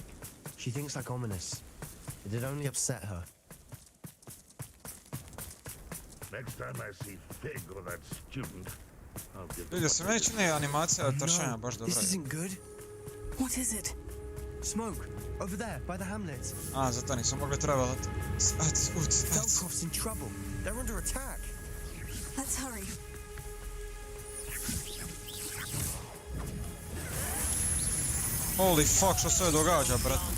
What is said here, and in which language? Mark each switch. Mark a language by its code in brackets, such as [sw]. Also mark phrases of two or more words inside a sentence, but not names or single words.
[en] She thinks like Ominous. It'd only upset her. Next time I see Fig or that student, I'll give [hr] Vidio sam, meni čini animacija tršanja baš dobra. [en] This isn't good. What is it? Smoke, over there, by the hamlet. [hr] A, zato nisam mogli travelat. [en] Feldcroft's in trouble. They're under attack. Let's hurry. Holy fuck, [hr] što se događa, brate?